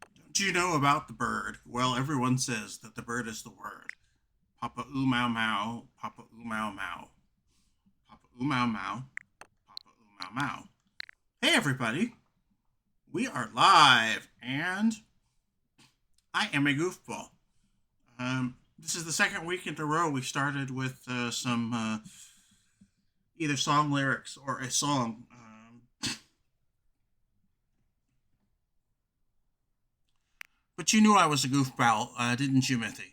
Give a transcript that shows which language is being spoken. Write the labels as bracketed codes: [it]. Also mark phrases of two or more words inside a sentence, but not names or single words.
[en] Do you know about the bird? Well, everyone says that the bird is the word. Papa oo mau mau, Papa oo mau mau, Papa oo mau mau, Papa oo mau mau. Hey everybody, we are live, and I am a goofball. This is the second week in a row we started with some either song lyrics or a song. But you knew I was a goofball, didn't you, Mithy?